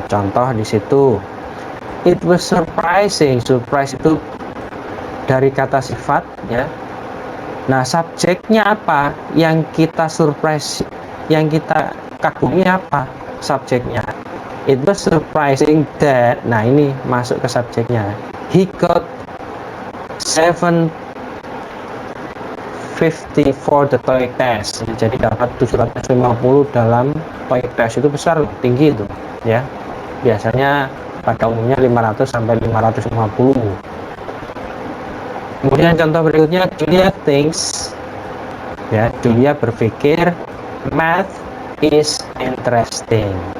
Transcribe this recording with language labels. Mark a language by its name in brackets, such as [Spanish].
[Indonesian] Contoh di situ, [English] it was surprising. [Indonesian] Surprise itu dari kata sifat, ya. Nah, subjeknya apa? Yang kita surprise, yang kita kagumi apa? Subjeknya. [English] It was surprising that. [Indonesian] Nah, ini masuk ke subjeknya. [English] He got 750 for the TOEIC test. [Indonesian] Jadi dapat 750 dalam TOEIC test, itu besar, tinggi itu, ya. Biasanya pada umumnya 500 sampai 550. Kemudian contoh berikutnya, [English] Julia thinks, [Indonesian] ya, Julia berpikir [English] math is interesting.